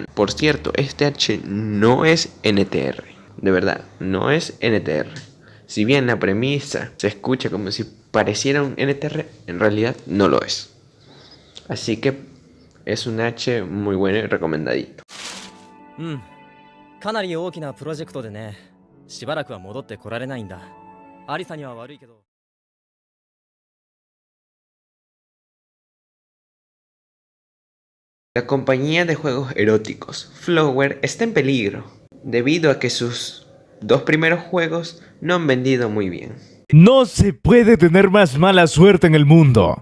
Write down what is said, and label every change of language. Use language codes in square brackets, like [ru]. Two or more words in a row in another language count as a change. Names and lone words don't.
[es] Por cierto, este H no es NTR, de verdad, no es NTR. Si bien la premisa se escucha como si pareciera un NTR, en realidad no lo es. Así que es un H muy bueno y recomendadito. [ja] かなり大きなプロジェクトでね、しばらくは戻ってこられないんだ。アリサには悪いけど。 [es] La compañía de juegos eróticos Flower está en peligro debido a que sus dos primeros juegos no han vendido muy bien. No se puede tener más mala suerte en el mundo.